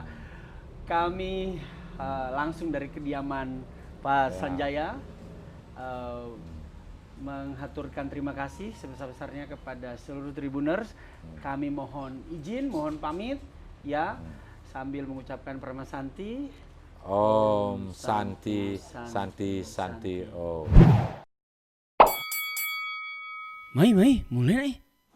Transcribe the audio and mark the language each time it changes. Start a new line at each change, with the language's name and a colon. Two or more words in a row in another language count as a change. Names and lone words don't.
Indonesian: Kami langsung dari kediaman Pak Sanjaya menghaturkan terima kasih sebesar-besarnya kepada seluruh Tribuners. Kami mohon izin, mohon pamit ya, sambil mengucapkan Paramasanti.
Sanskrit: Om Santi Santi Santi Om.
Indonesian: Mai, mulai nih.